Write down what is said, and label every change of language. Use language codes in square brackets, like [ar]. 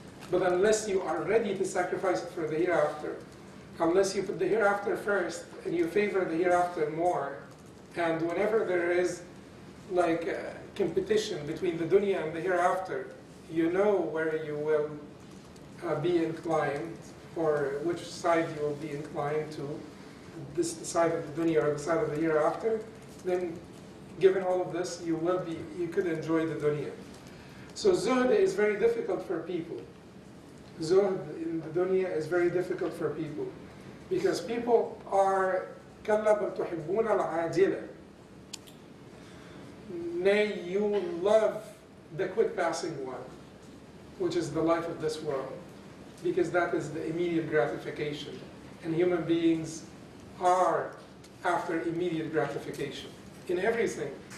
[en] But unless you are ready to sacrifice it for the hereafter, unless you put the hereafter first and you favor the hereafter more, and whenever there is like a competition between the dunya and the hereafter, you know where you will be inclined, or which side you will be inclined to, this side of the dunya or the side of the hereafter, then given all of this, you could enjoy the dunya. So zuhd is very difficult for people. Zuhd in the dunya is very difficult for people. Because people are [ar] كَلَّا بَلْ تُحِبُّونَ الْعَاجِلَةَ. [en] Nay, you love the quick passing one, which is the life of this world. because that is the immediate gratification. And human beings are after immediate gratification in everything.